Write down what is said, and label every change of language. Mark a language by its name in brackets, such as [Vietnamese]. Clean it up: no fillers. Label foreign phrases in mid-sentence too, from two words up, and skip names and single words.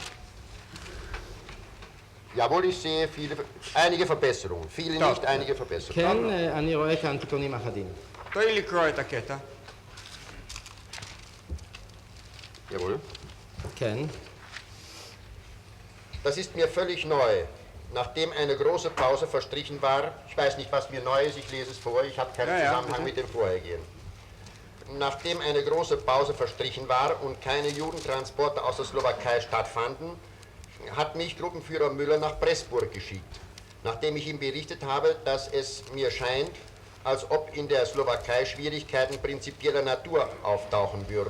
[German] Jawohl, ich sehe einige Verbesserungen. Viele nicht, einige Verbesserungen. [Hebrew] כן, אני רואה כאן תיקונים אחדים. תואיל לקרוא את הקטע. [German] Jawohl. [Hebrew] כן. [German] Das ist mir völlig neu. Nachdem eine große Pause verstrichen war, ich weiß nicht, was mir neu ist, ich lese es vor, ich habe keinen Zusammenhang mit dem Vorhergehen. Nachdem eine große Pause verstrichen war und keine Judentransporte aus der Slowakei stattfanden, hat mich Gruppenführer Müller nach Pressburg geschickt, nachdem ich ihm berichtet habe, dass es mir scheint, als ob in der Slowakei Schwierigkeiten prinzipieller Natur auftauchen würden.